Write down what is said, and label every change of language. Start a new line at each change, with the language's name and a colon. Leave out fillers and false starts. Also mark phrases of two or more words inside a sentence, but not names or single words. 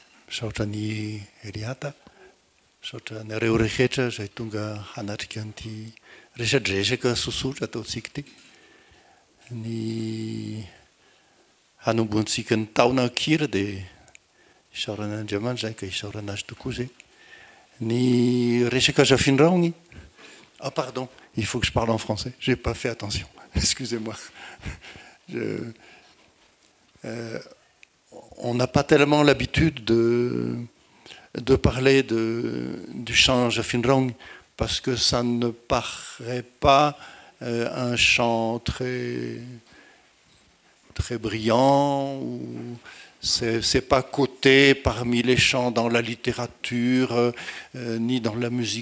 Malagasy: saotra ny riata, saotra ny areo rehetra izay tonga hanatrika an'ity resadresaka sosotra ataontsika ity. Ny hanomboantsika ny taona akira dia isaoran'Andriamanitra zay ka isaorana azy tokoa zay. Ny resaka zafindraony.
French: Ah pardon, il faut que je parle en français. J'ai pas fait attention. Excusez-moi. On n'a pas tellement l'habitude de parler du chant Jafindraung parce que ça ne paraît pas un chant très brillant, ou c'est pas coté parmi les chants dans la littérature ni dans la musique.